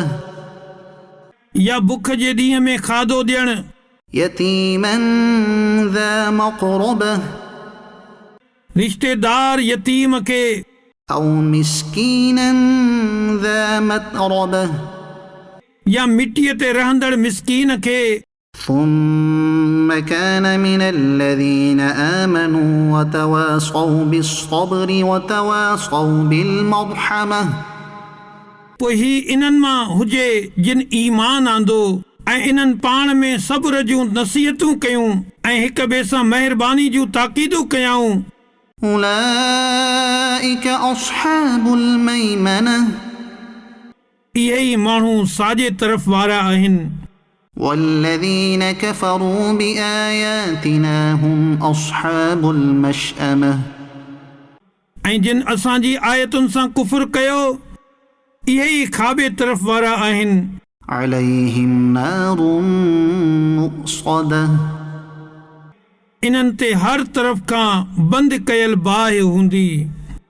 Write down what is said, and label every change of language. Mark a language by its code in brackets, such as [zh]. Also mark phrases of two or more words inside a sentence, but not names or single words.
[sd] या बुख जे ॾींहं में खाधो ॾियण। [ar] يتيما ذا مقربة, [sd] रिश्तेदार यतीम खे। [ar] أو مسكينا ذا متربة, [sd] या मिटीअ ते रहंदड़ मिस्कीन खे। [ar] ثم كان من الذين آمنوا وتواصوا بالصبر وتواصوا بالمرحمة، [sd] पोइ ही इन्हनि मां हुजे जिन ईमान आंदो ऐं इन्हनि पाण में सब्र जूं नसीहतूं कयूं ऐं हिक ॿिए सां महिरबानी जूं ताक़ीदूं कयाऊं। [ar] أولئك أصحاب الميمنة، [sd] इहे ई माण्हू साॼे तरफ़ वारा आहिनि। [ar] والذين كفروا بآياتنا هم أصحاب المشأمة، [sd] ऐं जिन असांजी आयतुनि सां कुफ़ुर कयो इहे ई खाॿे तरफ़ वारा आहिनि। [ar] عليهم نار مؤصدة، [sd] इन्हनि ते हर तरफ़ खां बंदि कयल बाहि हूंदी।